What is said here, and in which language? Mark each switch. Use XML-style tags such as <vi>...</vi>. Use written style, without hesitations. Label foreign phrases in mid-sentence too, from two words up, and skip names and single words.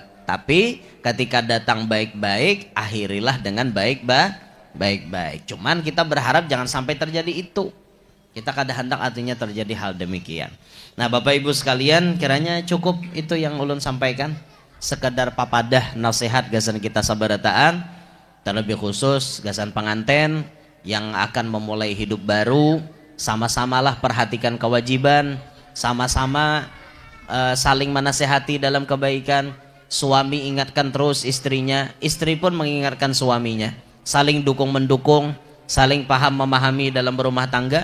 <bjn>Tapi ketika datang baik-baik, akhirilah dengan baik-baik. Cuman kita berharap jangan sampai terjadi itu. Kita kadang-kadang artinya terjadi hal demikian. Nah, Bapak Ibu sekalian, kiranya cukup itu yang ulun sampaikan. Sekedar papadah nasihat gasan kita sabarataan, terlebih khusus gasan penganten. yang akan memulai hidup baru, sama-samalah perhatikan kewajiban, sama-sama saling menasehati dalam kebaikan. Suami ingatkan terus istrinya, istri pun mengingatkan suaminya, saling dukung-mendukung, saling paham memahami dalam berumah tangga.</bjn>